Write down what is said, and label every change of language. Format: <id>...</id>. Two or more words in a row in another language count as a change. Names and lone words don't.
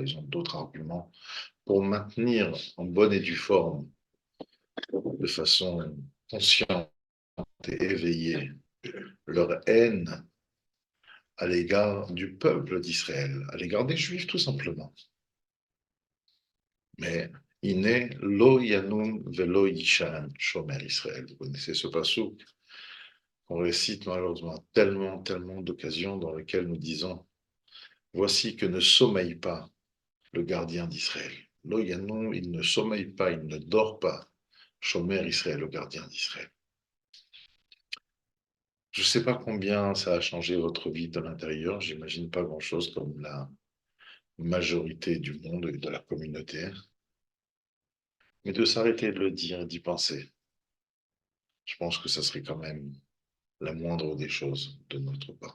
<fr>Ils ont d'autres arguments pour maintenir en bonne et due forme, de façon consciente et éveillée, leur haine à l'égard du peuple d'Israël, à l'égard des Juifs tout simplement. Mais il n'est</fr> <he>לא ינום ולא יישן שומר ישראל.</he> <fr>Vous connaissez ce passouk qu'on récite malheureusement tellement, tellement d'occasions dans lesquelles nous disons voici que ne sommeille pas le gardien d'Israël.</fr> <he>לא ינום,</he> <fr>il ne sommeille pas, il ne dort pas.</fr> <he>שומר ישראל,</he> <fr>le gardien d'Israël. Je ne sais pas combien ça a changé votre vie de l'intérieur, j'imagine pas grand-chose comme la majorité du monde et de la communauté, mais de s'arrêter de le dire, d'y penser, je pense que ça serait quand même la moindre des choses de notre part.</fr>